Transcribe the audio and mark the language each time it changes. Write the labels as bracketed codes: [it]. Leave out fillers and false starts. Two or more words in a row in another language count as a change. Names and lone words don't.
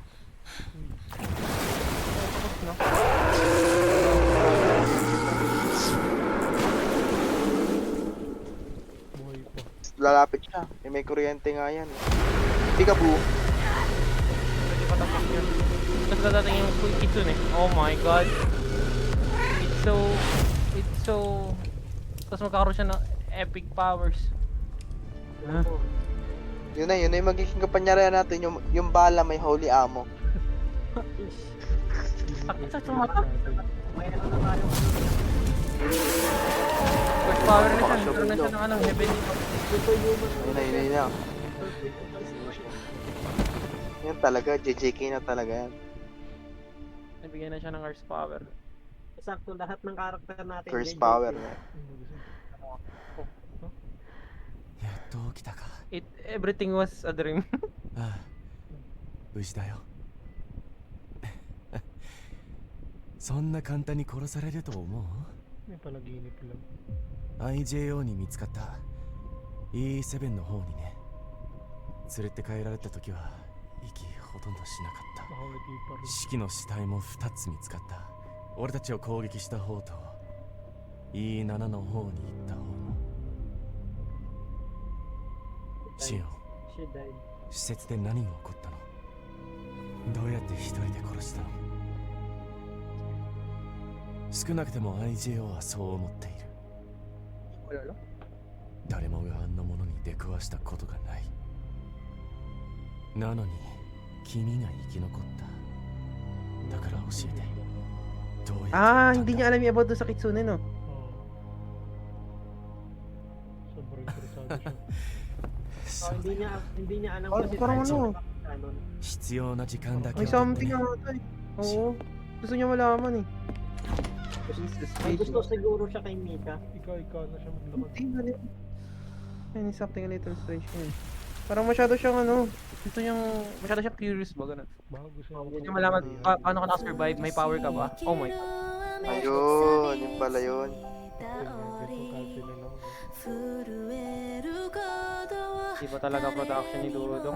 [tl] Tapos na. Buhay pa. Lalapit siya. May kuryente nga yan. Hindi ka buo. Pwede pa tapos yun. Tapos dadating yung quick kitsun eh. [en] Oh my god. It's so... [tl] Tapos magkakaroon siya ng epic powers. Ah. Yun na yung magiging kapanyarihan natin. Yung bala may holy ammo. Sakit sa mata. May ano na tayo. Quick power na siya. Nagkaroon na siya ng ano, heaven. Superhuman. Yun na. Yan talaga, JJK na talaga yan. Nabigyan na siya ng Earth power. Sakto lahat ng karakter natin. Curse JJ. power. [en] Everything was a dream. [ja] ああ無事だよそんな簡単に殺されると思う [tl] May palaginip lang. [ja] IJO に見つかった E7 の方にね連れて帰られた時は息ほとんどしなかった [tl] Baka hindi pa rin. [ja] 四季の死体も2つ見つかった俺たちを攻撃した方と E7 の方に行った方もシオン [en] She died. [ja] 施設で何が起こったのどうやって一人で殺したの少なくても IJO はそう思っている [tl] Wala lang. 誰もがあんなものに出くわしたことがないなのに君が生き残っただから教えてどうやって Ah, hindi niya alam yung about doon sa Kitsune, no? Oo. Sobrang interesado siya. [ja] そ Oh, うだよ [tl] hindi niya alam Ah, kasi parang tayo ano. kanon. [ja] 必要な時間だけ [tl] May [ja] を取って [tl] something [ja] ね [tl] ata eh. Oo. Gusto niya malaman eh. May gusto siguro siya kay Mika. Ikaw na siya maglakad. Hindi na rin. Ayun, [en] something a little strange yun. [tl] Parang masyado siyang ano, gusto niyang, masyado siyang curious ba, ganun. Bago siya Oh, Gusto niya malaman, paano ka nakasurvive, may power ka ba? [en] Oh my god. [tl] Ayun, yun pala yun. Iba talaga production ni Dudong.